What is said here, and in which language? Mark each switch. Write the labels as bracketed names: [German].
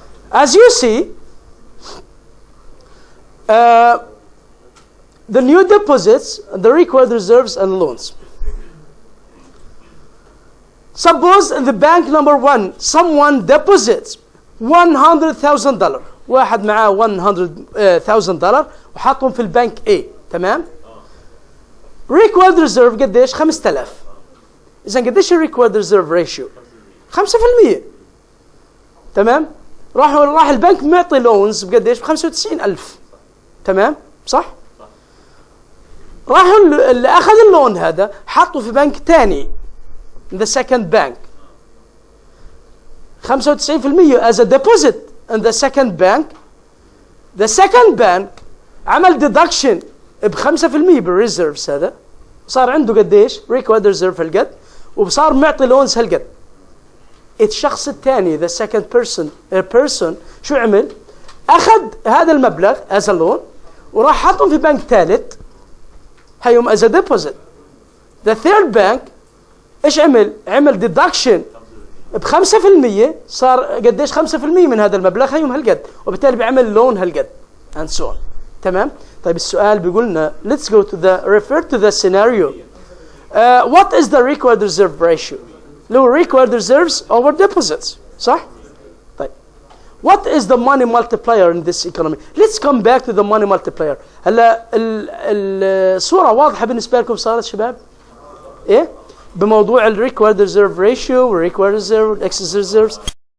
[English] As you see, the new deposits, the required reserves and loans. Suppose in the bank number 1, someone deposits $100,000. [Arabic] واحد معاه $100,000 وحطهم في البنك A. تمام؟ required reserve قديش؟ 5000. إذا قديش required reserve ratio؟ 5%. تمام؟ راح البنك معطي لونز بقديش؟ ب 95,000. تمام؟ صح؟ راحوا اللي أخذ اللون هذا حطوا في بنك تاني [English] the second bank 95% as a deposit in the second bank. The second bank [Arabic] عمل deduction ب 5% بالريزيرفز هذا صار عنده قديش required reserve هالقد وصار معطي لونز هالقد. الشخص الثاني [English] the second person [Arabic] شو عمل؟ أخذ هذا المبلغ [English] as a loan [Arabic] وراح حطهم في بنك ثالث هيهم [English] as a deposit. The third bank [Arabic] ايش عمل؟ عمل deduction ب 5% صار قديش 5% من هذا المبلغ هيهم هالقد وبالتالي بيعمل لون هالقد [English] and so on. [Arabic] تمام؟ طيب السؤال بيقولنا [English] let's go to the refer to the scenario. What is the required reserve ratio؟ لو required reserves over deposits [Arabic] صح؟ [English] طيب what is the money multiplier in this economy؟ let's come back to the money multiplier. [Arabic] هلا الصورة واضحة بالنسبة لكم صارت شباب؟ ايه؟ بموضوع ال required reserve ratio وال required reserve excess reserves